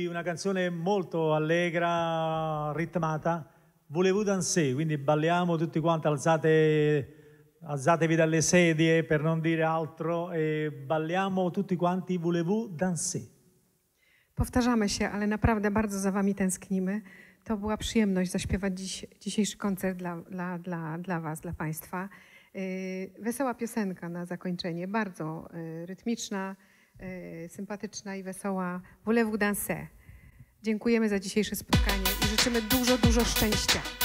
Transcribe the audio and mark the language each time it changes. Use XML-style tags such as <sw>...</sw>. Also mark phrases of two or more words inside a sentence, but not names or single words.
<it>una canzone molto allegra, ritmata,</it> <fr>Voulez-vous danser,</fr> <it>quindi balliamo tutti quanti, alzatevi dalle sedie per non dire altro e balliamo tutti quanti</it> <fr>Voulez-vous danser.</fr> <pl>Powtarzamy się, ale naprawdę bardzo za wami tęsknimy. To była przyjemność zaśpiewać dzisiejszy koncert dla was, dla państwa. Wesoła piosenka na zakończenie, bardzo rytmiczna, sympatyczna i wesoła.</pl> <fr>Voulez-vous danser.</fr> <pl>Dziękujemy za dzisiejsze spotkanie i życzymy dużo, dużo szczęścia.</pl>